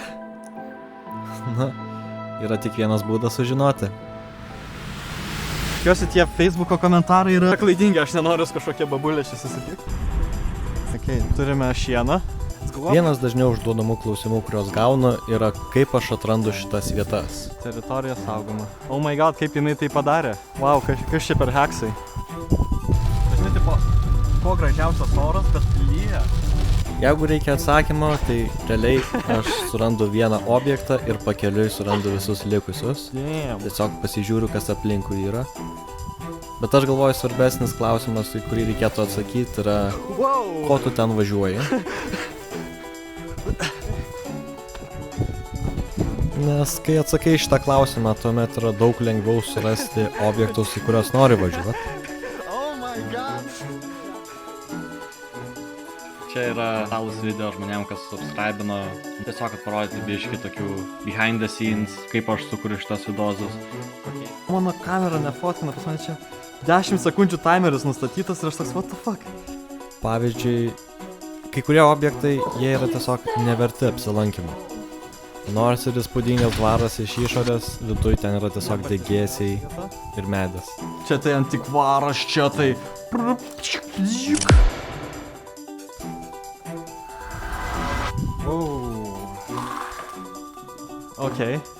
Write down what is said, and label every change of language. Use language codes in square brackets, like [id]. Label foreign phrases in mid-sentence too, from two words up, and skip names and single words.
[lt] Na, yra tik vienas būdas sužinoti. Tikiuosi tie Facebooko komentarai yra klaidingi, aš nenoriu kažkokie babulė čia susitikti. Okay, turime šieną. Vienas dažniau užduodamų klausimų, kuriuos gaunu, yra kaip aš atrandu šitas vietas. Teritorija saugoma. [en] Oh my god, [lt] kaip jinai tai padarė. Wow, kas čia per heksai. Dažnai tipo, kuo gražiausias oras, bet lyja. Jeigu reikia atsakymo, tai realiai aš surandu vieną objektą ir pakeliui surandu visus likusius. Damn. Tiesiog pasižiūriu, kas aplinkui yra. Bet aš galvoju, svarbesnis klausimas, į kurį reikėtų atsakyti, yra ko tu ten važiuoji. Nes kai atsakai šitą klausimą, tuomet yra daug lengviau surasti objektus, į kuriuos nori važiuoti. [en] Oh my god. [lt] Čia yra realūs video žmonėm, kas subscribino. Tiesiog kad parodyti biškį tokių [en] behind the scenes, [lt] kaip aš sukuriu šitas videozus. Mano kamera nefotkina, pas mane čia 10 sekundžių timeris nustatytas ir aš toks, [en] what the fuck? [lt] Pavyzdžiui, kai kurie objektai, jie yra tiesiog neverti apsilankymų. Nors ir įspūdingas dvaras iš išorės, viduj ten yra tiesiog degėsiai ir medis. Čia tai antikvaras, čia tai... Okay.